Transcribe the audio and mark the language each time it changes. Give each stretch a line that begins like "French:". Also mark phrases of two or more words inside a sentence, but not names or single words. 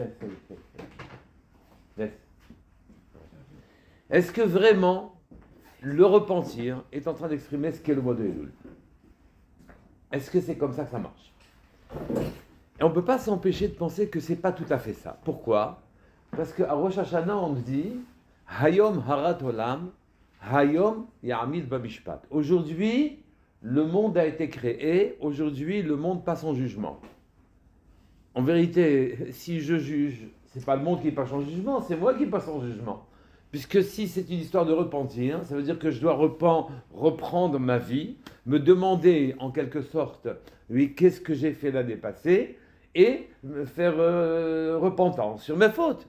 French: Est-ce que vraiment le repentir est en train d'exprimer ce qu'est le mois de Elul? Est-ce que c'est comme ça que ça marche? Et on ne peut pas s'empêcher de penser que ce n'est pas tout à fait ça. Pourquoi? Parce qu'à Rosh Hashanah, on dit
Hebrew: היום הרת עולם, היום יעמיד במשפט.
French: Aujourd'hui, le monde a été créé, aujourd'hui, le monde passe en jugement. En vérité, si je juge, ce n'est pas le monde qui passe en jugement, c'est moi qui passe en jugement. Puisque si c'est une histoire de repentir, ça veut dire que je dois reprendre ma vie, me demander en quelque sorte, oui, qu'est-ce que j'ai fait l'année passée, et me faire repentance sur mes fautes.